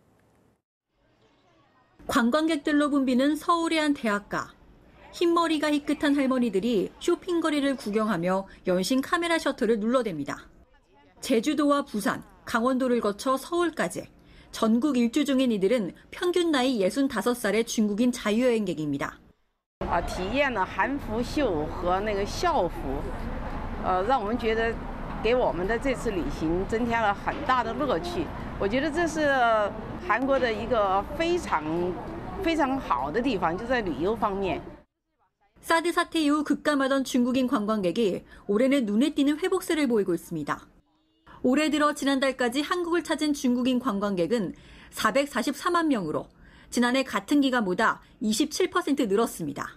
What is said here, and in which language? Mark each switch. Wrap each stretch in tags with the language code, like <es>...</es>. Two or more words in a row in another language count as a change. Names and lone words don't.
<ko>관광객들로 붐비는 서울의 한 대학가. 흰머리가 희끗한 할머니들이 쇼핑거리를 구경하며 연신 카메라 셔터를 눌러댑니다. 제주도와 부산, 강원도를 거쳐 서울까지 전국 일주 중인 이들은 평균 나이 65살의 중국인 자유여행객입니다.</ko> <zh>体验了韩服秀和那个校服，让我们觉得给我们的这次旅行增添了很大的乐趣。我觉得这是韩国的一个非常好的地方，就在旅游方面。</zh> <ko>사드 사태 이후 급감하던 중국인 관광객이 올해는 눈에 띄는 회복세를 보이고 있습니다. 올해 들어 지난달까지 한국을 찾은 중국인 관광객은 444만 명으로 지난해 같은 기간보다 27% 늘었습니다.</ko>